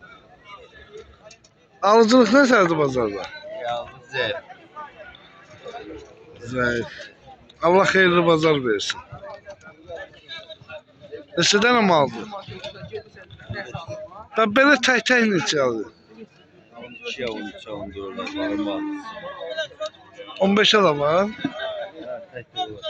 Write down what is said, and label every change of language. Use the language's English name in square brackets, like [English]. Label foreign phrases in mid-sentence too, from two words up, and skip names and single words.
[Azerbaijani] Alıcılıq nəsədir bazarda? Zəif. Allah xeyirli bazar versin. Neçə dənə maldır? Belə tək-tək neçə alır? [Turkish] 12'ye 13'e 14'e var. 15'e de var. Tek var.